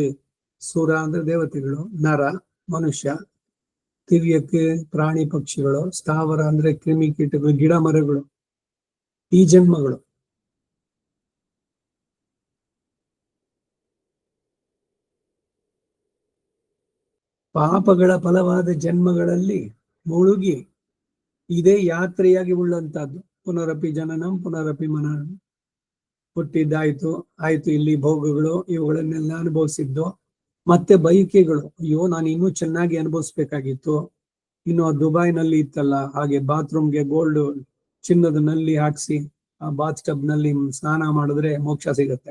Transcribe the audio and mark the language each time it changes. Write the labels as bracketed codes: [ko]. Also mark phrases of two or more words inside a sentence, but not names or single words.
[kn] ಸುರ ಅಂದ್ರೆ ದೇವತೆಗಳು, ನರ ಮನುಷ್ಯ, ತಿರ್ಯಕ್ ಪ್ರಾಣಿ ಪಕ್ಷಿಗಳು, ಸ್ಥಾವರ ಅಂದ್ರೆ ಕ್ರಿಮಿ ಕೀಟಗಳು, ಗಿಡ ಮರಗಳು, ಈ ಜನ್ಮಗಳು. ಪಾಪಗಳ ಫಲವಾದ ಜನ್ಮಗಳಲ್ಲಿ ಮುಳುಗಿ ಇದೇ ಯಾತ್ರೆಯಾಗಿ ಉಳ್ಳಂತಹದ್ದು. [sa] ಪುನರಪಿ ಜನನಂ ಪುನರಪಿ ಮನನಂ. [kn] ಹುಟ್ಟಿದ್ದಾಯ್ತು, ಆಯ್ತು ಇಲ್ಲಿ ಭೋಗಗಳು ಇವುಗಳನ್ನೆಲ್ಲ ಅನುಭವಿಸಿದ್ದು. ಮತ್ತೆ ಬಯಕೆಗಳು, ಅಯ್ಯೋ ನಾನು ಇನ್ನೂ ಚೆನ್ನಾಗಿ ಅನುಭವಿಸ್ಬೇಕಾಗಿತ್ತು. ಇನ್ನು ಆ ದುಬೈನಲ್ಲಿ ಇತ್ತಲ್ಲ ಹಾಗೆ ಬಾತ್ರೂಮ್ಗೆ ಗೋಲ್ಡ್ ಚಿನ್ನದ ನಲ್ಲಿ ಹಾಕ್ಸಿ ಆ [en] bath tub [kn] ನಲ್ಲಿ ಸ್ನಾನ ಮಾಡಿದ್ರೆ ಮೋಕ್ಷ ಸಿಗುತ್ತೆ.